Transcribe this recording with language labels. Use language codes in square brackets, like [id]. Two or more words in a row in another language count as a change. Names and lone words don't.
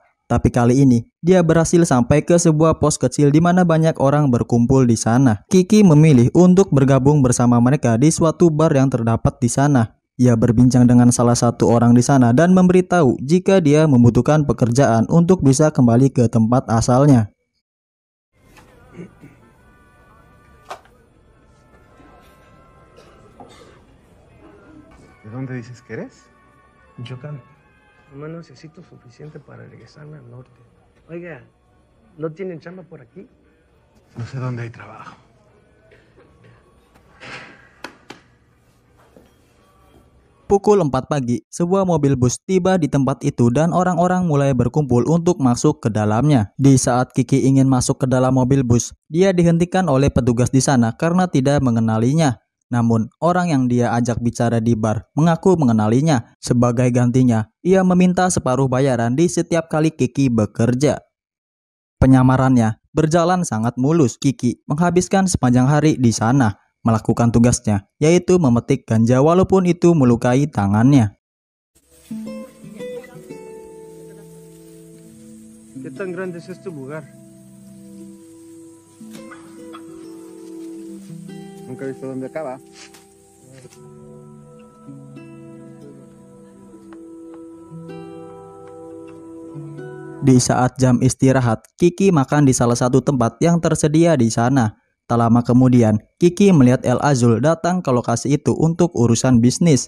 [id] Tapi kali ini, dia berhasil sampai ke sebuah pos kecil di mana banyak orang berkumpul di sana. Kiki memilih untuk bergabung bersama mereka di suatu bar yang terdapat di sana. Ia berbincang dengan salah satu orang di sana dan memberitahu jika dia membutuhkan pekerjaan untuk bisa kembali ke tempat asalnya. [es] ¿De dónde dices que eres? Michoacán. Nomás necesito suficiente para regresarme al norte. Oiga, ¿no tienen chamba por aquí? No sé dónde hay trabajo. [id] Pukul 4 pagi, sebuah mobil bus tiba di tempat itu dan orang-orang mulai berkumpul untuk masuk ke dalamnya. Di saat Kiki ingin masuk ke dalam mobil bus, dia dihentikan oleh petugas di sana karena tidak mengenalinya. Namun, orang yang dia ajak bicara di bar mengaku mengenalinya. Sebagai gantinya, ia meminta separuh bayaran di setiap kali Kiki bekerja. Penyamarannya berjalan sangat mulus. Kiki menghabiskan sepanjang hari di sana, melakukan tugasnya, yaitu memetik ganja walaupun itu melukai tangannya. [es] ¿Qué tan grande es este lugar? Nunca he visto dónde acaba. [id] Di saat jam istirahat, Kiki makan di salah satu tempat yang tersedia di sana. Tak lama kemudian, Kiki melihat El Azul datang ke lokasi itu untuk urusan bisnis.